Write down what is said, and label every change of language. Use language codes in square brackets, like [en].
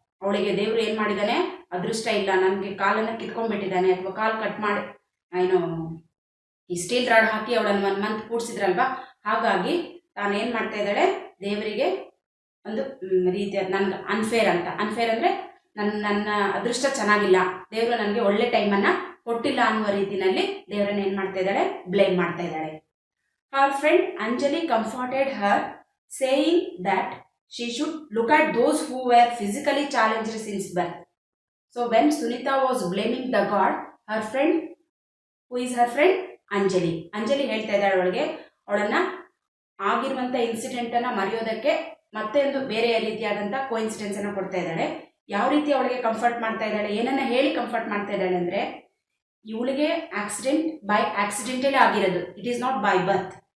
[kn] ಅವಳಿಗೆ ದೇವರು ಏನು ಮಾಡಿದ್ದಾನೆ, ಅದೃಷ್ಟ ಇಲ್ಲ, ನನಗೆ ಕಾಲನ್ನು ಕಿತ್ಕೊಂಡ್ಬಿಟ್ಟಿದ್ದಾನೆ, ಅಥವಾ ಕಾಲು ಕಟ್ ಮಾಡಿ ಏನು ಈ ಸ್ಟೀಲ್ ರಾಡ್ ಹಾಕಿ ಅವಳನ್ನು 1 month ಕೂಡಿಸಿದ್ರಲ್ವಾ, ಹಾಗಾಗಿ ತಾನೇನು ಮಾಡ್ತಾ ಇದ್ದಾಳೆ, ದೇವರಿಗೆ ಒಂದು ರೀತಿಯ ನನ್ಗೆ ಅನ್ಫೇರ್ ಅಂತ. ಅನ್ಫೇರ್ ಅಂದರೆ ನನ್ನ ಅದೃಷ್ಟ ಚೆನ್ನಾಗಿಲ್ಲ, ದೇವರು ನನಗೆ ಒಳ್ಳೆ ಟೈಮನ್ನು ಕೊಟ್ಟಿಲ್ಲ ಅನ್ನುವ ರೀತಿಯಲ್ಲಿ ದೇವರನ್ನ ಏನು ಮಾಡ್ತಾ ಇದ್ದಾಳೆ, ಬ್ಲೇಮ್ ಮಾಡ್ತಾ ಇದ್ದಾಳೆ. ಹರ್ friend Anjali comforted Har saying that [en] she should look at those who were physically challenged since birth. So when Sunita was blaming the God, her friend, who is her friend? [kn] Anjali ಹೇಳ್ತಾ ಇದ್ದಾಳೆ ಅವಳಿಗೆ, ಅವಳನ್ನ ಆಗಿರುವಂಥ ಇನ್ಸಿಡೆಂಟನ್ನು ಮರೆಯೋದಕ್ಕೆ ಮತ್ತೆ ಒಂದು ಬೇರೆ ರೀತಿಯಾದಂಥ ಕೋಇನ್ಸಿಡೆನ್ಸನ್ನು ಕೊಡ್ತಾ ಇದ್ದಾಳೆ. ಯಾವ ರೀತಿ ಅವಳಿಗೆ ಕಂಫರ್ಟ್ ಮಾಡ್ತಾ ಇದ್ದಾಳೆ, ಏನನ್ನ ಹೇಳಿ ಕಂಫರ್ಟ್ ಮಾಡ್ತಾ ಇದ್ದಾಳೆ ಅಂದರೆ, ಇವಳಿಗೆ ಆಕ್ಸಿಡೆಂಟ್ ಬೈ ಆಕ್ಸಿಡೆಂಟಲ್ಲಿ ಆಗಿರೋದು, [en] It is not by birth.